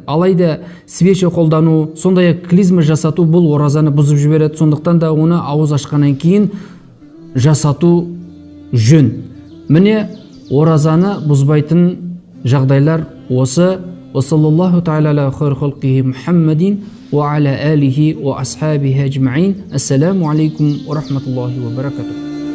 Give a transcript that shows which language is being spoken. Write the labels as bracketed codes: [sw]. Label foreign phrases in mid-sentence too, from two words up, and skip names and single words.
[kk] Алайда свеча қолдану, сондай клизма жасату бұл оразаны бұзып жібереді. Сондықтан да оны ауыз ашқаннан кейін жасату жөн. Міне оразаны бұзбайтын жағдайлар осы. [ar] صلى الله تعالى على خير خلقه محمد وعلى آله وأصحابه أجمعين. السلام عليكم ورحمة الله وبركاته.